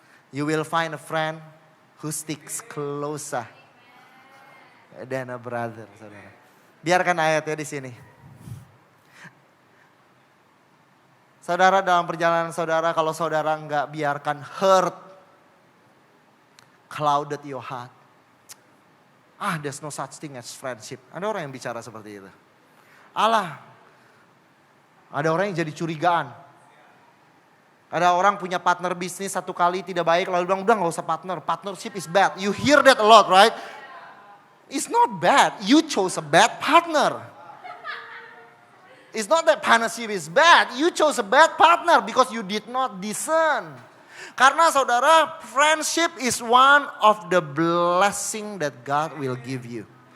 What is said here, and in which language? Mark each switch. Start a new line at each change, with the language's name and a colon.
English: You will find a friend who sticks closer than a brother, saudara.
Indonesian: Biarkan ayatnya di sini. Saudara dalam perjalanan saudara, kalau saudara nggak biarkan
English: hurt clouded your heart. There's no such thing as friendship.
Indonesian: Ada orang yang bicara seperti itu. Ada orang yang jadi curigaan. Ada orang punya partner bisnis satu kali tidak baik lalu bilang udah gak usah partner.
English: Partnership is bad. You hear that a lot, right? It's not bad. You chose a bad partner. It's not that partnership is bad. You chose a bad partner because you did not discern.
Indonesian: Karena saudara,
English: friendship is one of the blessing that God will give you.